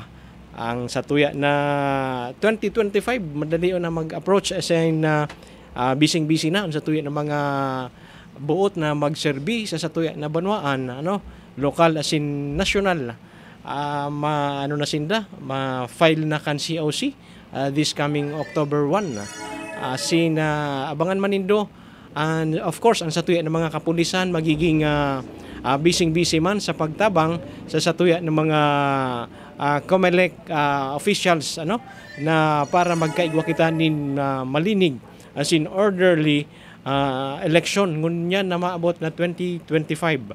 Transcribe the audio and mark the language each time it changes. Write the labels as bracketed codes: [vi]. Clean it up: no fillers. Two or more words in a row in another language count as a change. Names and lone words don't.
[bik] Ang satuya na 2025, madalion na mag-approach [en] as in busy [bik] na ang satuya ng mga buot na magserbi sa satuya na banwaan, lokal [en] as in national. [bik] Ma-file na kan COC [en] this coming October 1. [bik] Abangan manindo. [en] And of course, [bik] ang satuya ng mga kapulisan magiging busy man sa pagtabang sa satuya ng mga COMELEC officials na para magkaigwa kita nin malinig [en] as in orderly election [bik] ngunyan na maabot na 2025.